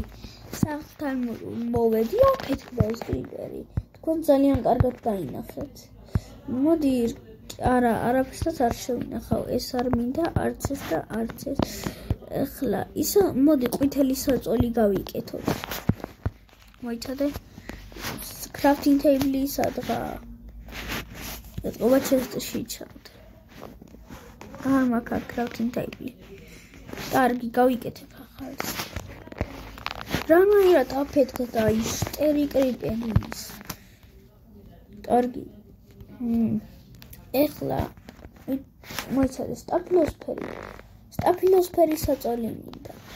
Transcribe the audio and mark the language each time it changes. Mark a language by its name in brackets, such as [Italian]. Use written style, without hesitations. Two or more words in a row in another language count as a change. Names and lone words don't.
[Georgian] სახლთან მოვედი, აფეთქდა ეს კრიპერი. თქვენ ძალიან კარგად დაინახეთ. მოდი, არაფერსაც არ შევინახავ. ეს არ მინდა, არც ეს და არც ეს. ეხლა ისა მოდი ყვითელი საწოლი გავიკეთოთ. მოიცადე? [English] crafting table [Georgian] სადღა ეთყობა chest-ში ჩავდე. მაქვს [English] crafting table. [Georgian] კარგი, გავიკეთებ ახლა ეს. რანაირად აფეთქდა ის ტერიკრიპენის. კარგი. ეხლა მოიცადე სტაფილოსფერი. სტაფილოსფერის საწოლი მინდა.